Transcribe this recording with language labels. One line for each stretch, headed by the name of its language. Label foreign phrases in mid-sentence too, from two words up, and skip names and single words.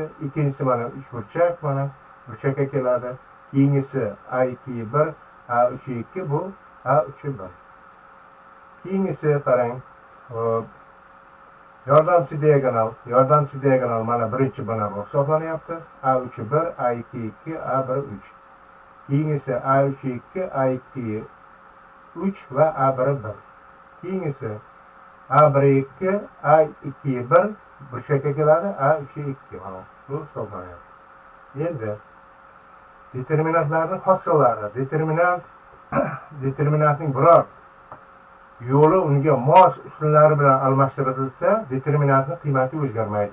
Uzbek: Ikkinchisi mana uchburchak mana burchakka keladi. Keyingisi A2-1, A3-2 bu A3-1. Keyingisi qarang, yordamchi diagonal mana birinchi mana bu hisoblanyapti. A3-1, A2-2, A1-3. Keyingisi A3-2, A2-3 va A1-1. Keyingisi A1-2, A2-1 burchakka keladi, A3-2 mana bu hisoblanyapti. Endi determinantlarning xossalari. Determinantning biror yo'li unga mos ustunlari bilan almashtirilsa, determinantning qiymati o'zgarmaydi.